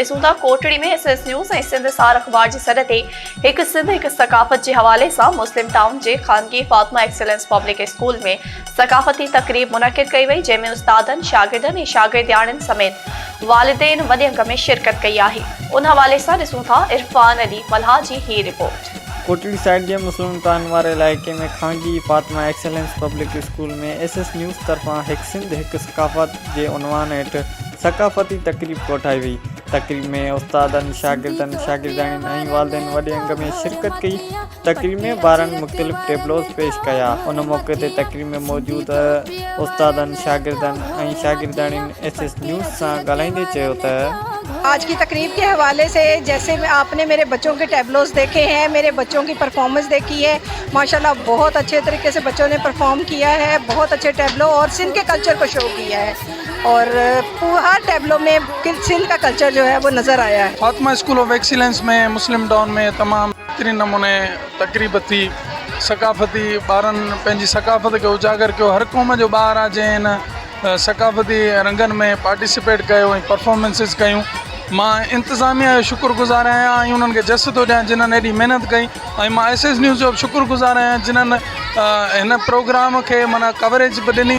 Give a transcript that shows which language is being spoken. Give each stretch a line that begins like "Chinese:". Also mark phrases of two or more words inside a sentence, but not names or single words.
Sindhi: ॾिसूं था कोटड़ी में SS न्यूज़ ऐं सिंध सार अख़बार जी सॾ ते हिक सिंध हिक सकाफ़त जे हवाले सां मुस्लिम टाउन जे ख़ानगी फातिमा एक्सीलेंस पब्लिक स्कूल में सकाफ़ती तक़रीब मुनक़िद कई वई, जंहिंमें उस्तादनि, शागिर्दनि ऐं शागिर्दियाणियुनि समेत वालिदैन वॾे अंग में शिरकत कई आहे। उन हवाले सां ॾिसूं था इरफान अली मल्हा जी ही रिपोर्ट। कोटड़ी साइड के मुस्लिम टाउन
Urdu: والے علاقے میں
Sindhi: खानगी फातिमा एक्सीलेंस पब्लिक स्कूल में SS न्यूज़ तरफा हिक सिंध हिक सकाफ़त के उनवान हेठ सकाफ़ती तक़रीब कोठाई वई। तक़रीब में उस्तादनि, शागिर्दनि, शागिर्दाणियुनि ऐं वालिदैन वॾे अंग में शिरकत कई। तक़रीब में ॿारनि मुख़्तलिफ़ टेबलोस पेश कया। उन मौके ते तक़रीब में मौजूद उस्तादनि, शागिर्दनि ऐं शागिर्दाणियुनि SS न्यूज़ सां ॻाल्हाईंदे चयो त
Urdu: آج کی تقریب کے حوالے سے جیسے آپ نے میرے بچوں کے ٹیبلوز دیکھے ہیں، میرے بچوں کی پرفارمنس دیکھی ہے، ماشاءاللہ بہت اچھے طریقے سے بچوں نے پرفارم کیا ہے. بہت اچھے ٹیبلو اور سندھ کے کلچر کو شو کیا ہے اور ہر ٹیبلو میں سندھ کا کلچر جو ہے وہ نظر آیا ہے. فاطمہ اسکول آف ایکسیلنس میں مسلم ٹاؤن میں تمام بہترین نمونے تقریب تھی.
Sindhi: सकाफ़ती ॿारनि पंहिंजी सकाफ़त खे उजागर कयो। हर क़ौम जो ॿार आहे जंहिं हिन सकाफ़ती रंगनि में पार्टिसिपेट कयो ऐं परफॉर्मेंसिस कयूं। मां इंतज़ामिया जो शुक्रगुज़ार आहियां ऐं उन्हनि खे जस थो ॾियां जिन्हनि एॾी महिनत कई ऐं मां SS न्यूज़ जो बि शुक्रगुज़ार आहियां जिन्हनि हिन प्रोग्राम खे माना कवरेज बि ॾिनी।